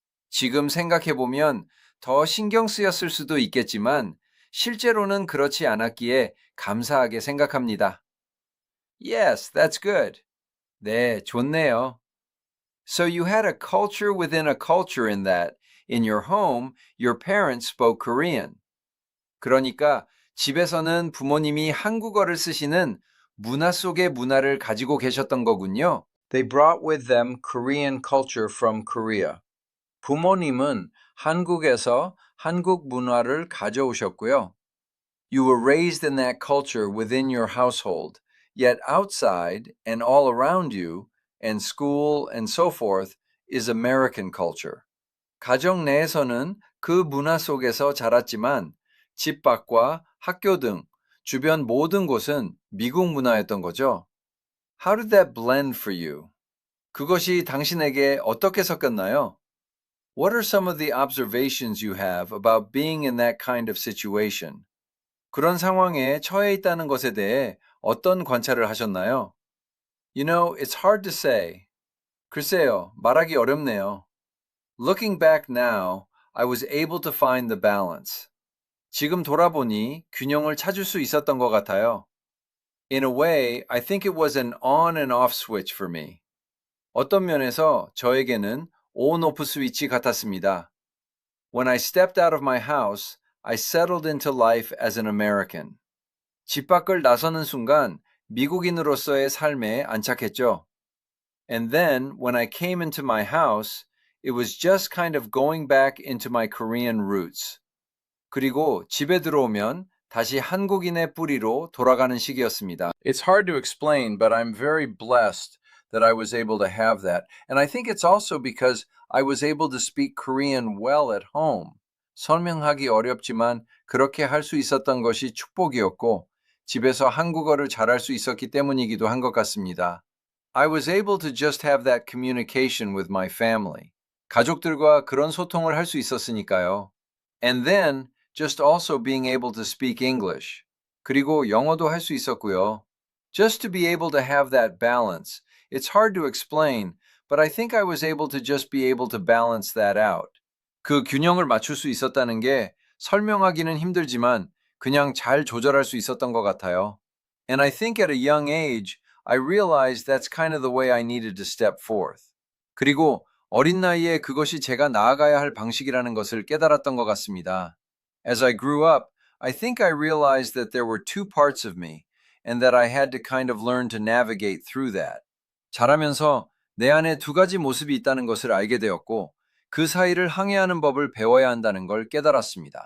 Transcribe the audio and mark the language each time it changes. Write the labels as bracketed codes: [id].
[ko] 지금 생각해보면 더 신경 쓰였을 수도 있겠지만 실제로는 그렇지 않았기에 감사하게 생각합니다. [en] Yes, that's good. [ko] 네, 좋네요. [en] So you had a culture within a culture in that, in your home, your parents spoke Korean. [ko] 그러니까 집에서는 부모님이 한국어를 쓰시는 문화 속의 문화를 가지고 계셨던 거군요. [en] They brought with them Korean culture from Korea. [ko] 부모님은 한국에서 한국 문화를 가져오셨고요. [en] You were raised in that culture within your household, yet outside and all around you, and school and so forth, is American culture. [ko] 가정 내에서는 그 문화 속에서 자랐지만 집 밖과 학교 등 주변 모든 곳은 미국 문화였던 거죠. [en] How did that blend for you? [ko] 그것이 당신에게 어떻게 섞였나요? [en] What are some of the observations you have about being in that kind of situation? [ko] 그런 상황에 처해 있다는 것에 대해 어떤 관찰을 하셨나요? [en] You know, it's hard to say. [ko] 글쎄요, 말하기 어렵네요. [en] Looking back now, I was able to find the balance. [ko] 지금 돌아보니 균형을 찾을 수 있었던 것 같아요. [en] In a way, I think it was an on and off switch for me. [ko] 어떤 면에서 저에게는 on-off 스위치 같았습니다. [en] When I stepped out of my house, I settled into life as an American. [ko] 집 밖을 나서는 순간 미국인으로서의 삶에 안착했죠. [en] And then, when I came into my house, it was just kind of going back into my Korean roots. [ko] 그리고 집에 들어오면 다시 한국인의 뿌리로 돌아가는 시기였습니다. [en] It's hard to explain, but I'm very blessed that I was able to have that. And I think it's also because I was able to speak Korean well at home. [ko] 설명하기 어렵지만 그렇게 할 수 있었던 것이 축복이었고 집에서 한국어를 잘할 수 있었기 때문이기도 한 것 같습니다. [en] I was able to just have that communication with my family. [ko] 가족들과 그런 소통을 할 수 있었으니까요. [en] And then just also being able to speak English. [ko] 그리고 영어도 할 수 있었고요. [en] Just to be able to have that balance. It's hard to explain, but I think I was able to just be able to balance that out. [ko] 그 균형을 맞출 수 있었다는 게 설명하기는 힘들지만 그냥 잘 조절할 수 있었던 것 같아요. [en] And I think at a young age, I realized that's kind of the way I needed to step forth. [ko] 그리고 어린 나이에 그것이 제가 나아가야 할 방식이라는 것을 깨달았던 것 같습니다. [en] As I grew up, I think I realized that there were two parts of me and that I had to kind of learn to navigate through that. [ko] 자라면서 내 안에 두 가지 모습이 있다는 것을 알게 되었고, 그 사이를 항해하는 법을 배워야 한다는 걸 깨달았습니다.